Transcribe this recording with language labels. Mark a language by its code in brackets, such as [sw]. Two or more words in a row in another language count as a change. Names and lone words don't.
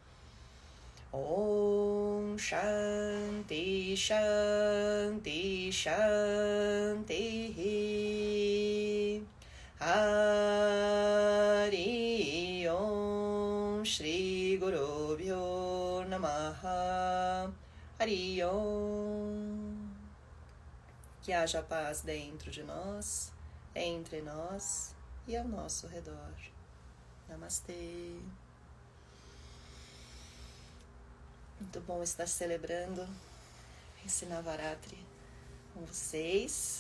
[sa] Om Shanti Shanti Shanti Hari Om Shri Gurubhyo Namaha Hari Om. [pt] Que haja paz dentro de nós, entre nós e ao nosso redor. Namastê. Muito bom estar celebrando esse Navaratri com vocês.